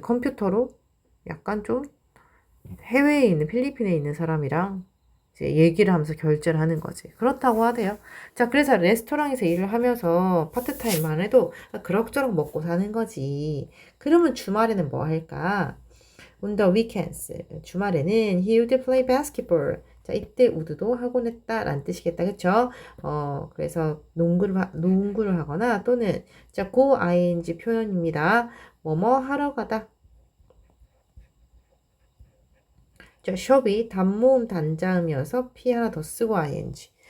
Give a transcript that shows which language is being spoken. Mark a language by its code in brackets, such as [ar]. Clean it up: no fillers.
[ko] 컴퓨터로 약간 좀 해외에 있는 필리핀에 있는 사람이랑 이제 얘기를 하면서 결제를 하는 거지. 그렇다고 하대요. 자, 그래서 레스토랑에서 일을 하면서 파트타임만 해도 그럭저럭 먹고 사는 거지. 그러면 주말에는 뭐 할까? [en] On the weekends. [ko] 주말에는 [en] he would play basketball. [ko] 자, 이때 우드도 하곤 했다 라는 뜻이겠다. 그쵸? 그래서 농구를 하거나 또는 자, go ing 표현입니다. 뭐뭐 하러 가다. 자, 숍이 단모음 단자음이어서 P 하나 더 쓰고 ing.